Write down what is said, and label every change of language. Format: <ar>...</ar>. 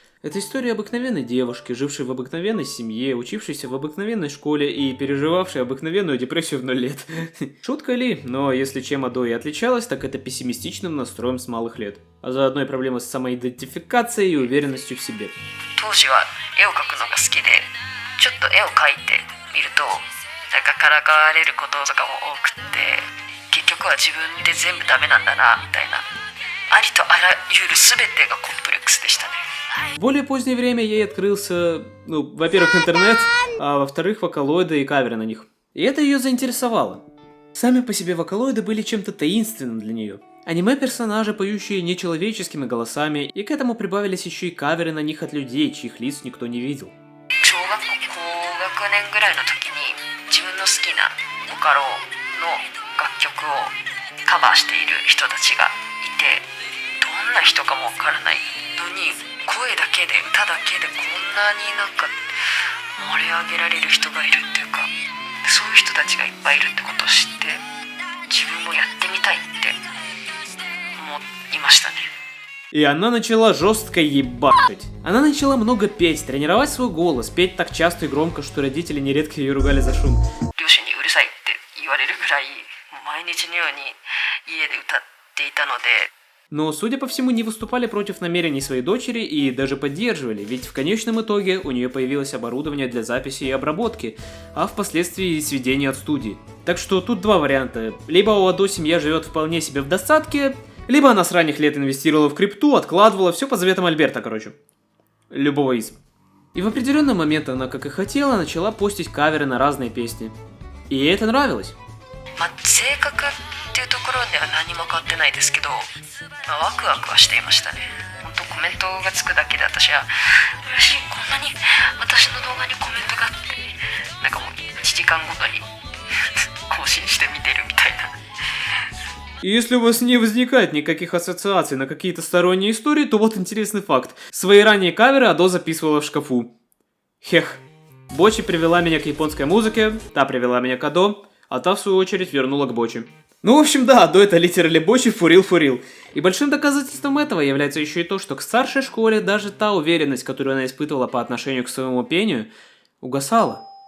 <ru>Это история обыкновенной девушки, жившей в обыкновенной семье, учившейся в обыкновенной школе и переживавшей обыкновенную депрессию в 0 лет. Шутка ли, но если чем Адо и отличалась, так это пессимистичным настроем с малых лет. А заодно и проблемы с самоидентификацией и уверенностью в себе.</ru> <ja>当時は絵を描くのが好きで、ちょっと絵を描いてみると、なんかからかわれることとかも多くって、結局曲は自分で全部ダメなんだなみたいな、ありとあらゆる全てがコンプレックスでしたね。</ja> <ru>В более позднее время ей открылся, во-первых, интернет, а во-вторых, вокалоиды и каверы на них. И это ее заинтересовало. Сами по себе вокалоиды были чем-то таинственным для нее. Аниме-персонажи, поющие нечеловеческими голосами, и к этому прибавились еще и каверы на них от людей, чьих лиц никто не видел.</ru> <ja>小学校高学年ぐらいの時に自分の好きなボカロの楽曲をカバーしている人たちがいて、どんな人かもわからないのに声だけで歌だけでこんなになんか盛り上げられる人がいるっていうか、そういう人たちがいっぱいいるってことを知って自分もやってみたいって思いましたね。</ja> <ru>И она начала жестко ебашить. Она начала много петь, тренировать свой голос, петь так часто и громко, что родители нередко ее ругали за шум.</ru> <ja>両親にうるさいって言われるぐらい毎日のように家で歌っていたので。</ja> <ru>Но, судя по всему, не выступали против намерений своей дочери и даже поддерживали, ведь в конечном итоге у нее появилось оборудование для записи и обработки, а впоследствии и сведения от студии. Так что тут два варианта. Либо у Адо семья живет вполне себе в достатке, либо она с ранних лет инвестировала в крипту, откладывала, все по заветам Альберта, короче. Любого из. И в определенный момент она, как и хотела, начала постить каверы на разные песни. И ей это нравилось.</ru> <ja>性格っていうところでは何も変わってないですけど、ワクワクはしていましたね。本当コメントがつくだけで私は嬉しい、こんなに私の動画にコメントがあって、なんかもう1時間ごとに更新して見てるみたいな。</ja> <ru>И если у вас не возникает никаких ассоциаций на какие-то сторонние истории, то вот интересный факт. Свои ранние каверы Адо записывала в шкафу. Хех. Бочи привела меня к японской музыке, та привела меня к Адо, а та в свою очередь вернула к Бочи. Ну, в общем, да, Адо это</ru> <en>литерали</en> <ru>Бочи</ru> <en>фурил.</en> <ru>И большим доказательством этого является еще и то, что к старшей школе даже та уверенность, которую она испытывала по отношению к своему пению, угасала.</ru>